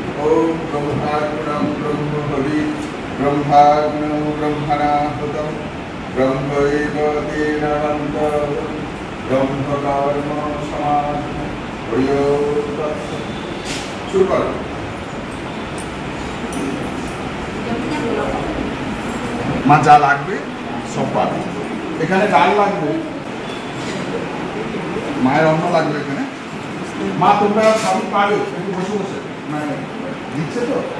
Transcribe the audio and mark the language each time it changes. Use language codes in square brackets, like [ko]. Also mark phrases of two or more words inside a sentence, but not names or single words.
[sa] ओम ब्रह्माग्नं ब्रह्महवि ब्रह्माग्नं ब्रह्मणाहुतं ब्रह्मैव तेन मन्त्रः ब्रह्मकर्म समाधिः [hi] शुरू करो। [bn] মা যা লাগবে সব পাবে। এখানে ডাল লাগবে, মায়ের অন্ন লাগবে এখানে। মা তোমরা সবই পাবে, একটু বসে বসে মানে দিচ্ছে তো।